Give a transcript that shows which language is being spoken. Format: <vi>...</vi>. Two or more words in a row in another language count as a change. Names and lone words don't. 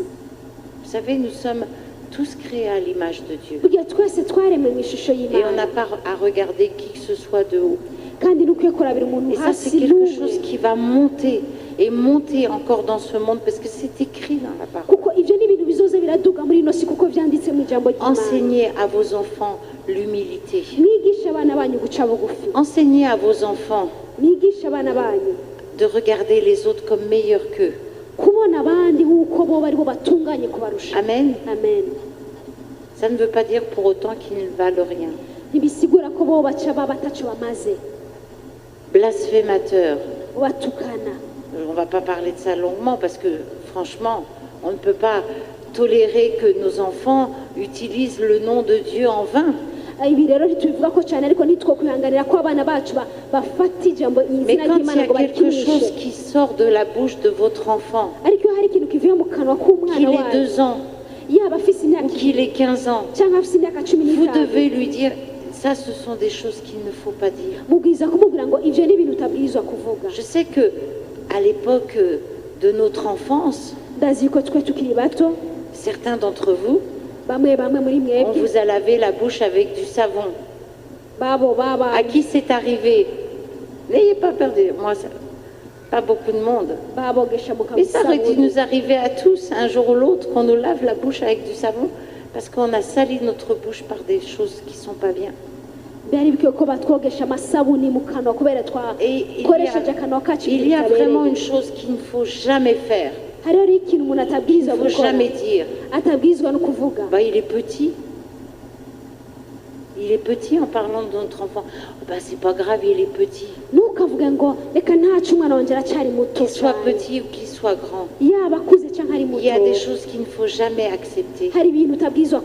<fr>Vous savez, nous sommes tous créés à l'image de Dieu.</fr> <rn>burya twese twaremwe mu ishusho</rn> <fr>Et on n'a</fr> <rn>y'imana</rn> <fr>pas à regarder qui que ce soit de haut.</fr> <rn>kandi nukwiye kurabira umuntu</rn> <fr>Et ça, c'est</fr> <rn>hasi</rn> <fr>quelque</fr> <rn>n'umwe</rn> <fr>chose qui va monter et monter encore dans ce monde parce que c'est écrit dans la parole.</fr> <rn>kuko ivyo ni ibintu bizoza biraduga muri ino si kuko vyanditse mu ijambo ry'imana.</rn> <fr>Enseignez à vos enfants l'humilité.</fr> <rn>mwigisha abana banyu guca bugufi,</rn> <fr>Enseignez à vos enfants</fr> <rn>mwigisha abana banyu</rn> <fr>de regarder les autres comme meilleurs qu'eux.</fr> <rn>kubona abandi nk'uko bo bari bo batunganye kubarusha.</rn> <fr>Amen.</fr> <rn>Amen.</rn> <fr>Ça ne veut pas dire pour autant qu'ils ne valent rien.</fr> <rn>ntibisigura ko bo baca baba ataco bamaze</rn> <fr>Blasphémateurs.</fr> <rn>batukana.</rn> <fr>On ne va pas parler de ça longuement parce que franchement, on ne peut pas tolérer que nos enfants utilisent le nom de Dieu en vain.</fr> <rn>ibi rero ntitubivuga ko cyane ariko ntitwokwihanganira ko abana bacu bafata ijambo</rn> <fr>Mais</fr> <rn>izina</rn> <fr>quand il y</fr> <rn>ry'imana</rn> <fr>a</fr> <rn>ngo</rn> <fr>quelque chose</fr> <rn>barikinishe,</rn> <fr>qui sort de la bouche de votre enfant,</fr> <rn>ariko iyo hari ikintu kivuye mu kanwa</rn> <fr>qu'il</fr> <rn>k'umwana</rn> <fr>ait</fr> <rn>wacu</rn> <fr>2 ans</fr> <rn>yaba afise imyaka</rn> <fr>ou qu'il ait 15 ans,</fr> <rn>cyangwa afise imyaka 15</rn> <fr>vous devez lui dire, ça ce sont des choses qu'il ne faut pas dire.</fr> <rn>mubwiza kumubwira ngo ivyo ni ibintu utabwirizwa kuvuga.</rn> <fr>Je sais que à l'époque de notre enfance,</fr> <rn>ndazi yuko twe tukiri bato</rn> <fr>certains d'entre vous,</fr> <rn>bamwe muri</rn> <fr>on</fr> <rn>mwebwe</rn> <fr>vous a lavé la bouche avec du savon.</fr> <rn>babo baba</rn> <fr>À qui c'est arrivé? N'ayez pas peur de moi. pas beaucoup de monde.</fr> <rn>babogesha mu</rn> <fr>Mais ça aurait dû</fr> <rn>kabusabuni</rn> <fr>nous arriver à tous, un jour ou l'autre, qu'on nous lave la bouche avec du savon, parce qu'on a sali notre bouche par des choses qui sont pas bien.</fr> <rn>byari bikwiye ko batwogesha amasabuni mu kanwa kubera</rn> <fr>Et</fr> <rn>twakoresheje akanwa kacu</rn> <fr>il y a vraiment une chose qu'il ne faut jamais faire,</fr> <rn>hariho rero ikintu umuntu</rn> <fr>il</fr> <rn>atabwirizwa</rn> <fr>ne faut</fr> <rn>gukora</rn> <fr>jamais dire.</fr> <rn>atabwirizwa no kuvuga</rn> <fr>Bah, il est petit. Il est petit en parlant de notre enfant. Oh, bah, c'est pas grave, il est petit.</fr> <rn>ntukavuge ngo reka ntacu umwana wanjye aracyari muto</rn> <fr>Qu'il soit</fr> <rn>cyane</rn> <fr>petit ou qu'il soit grand.</fr> <rn>yaba akuze cyangwa ari</rn> <fr>Il y a des</fr> <rn>muto</rn> <fr>choses qu'il ne faut jamais accepter</fr> <rn>hari ibintu utabwirizwa</rn>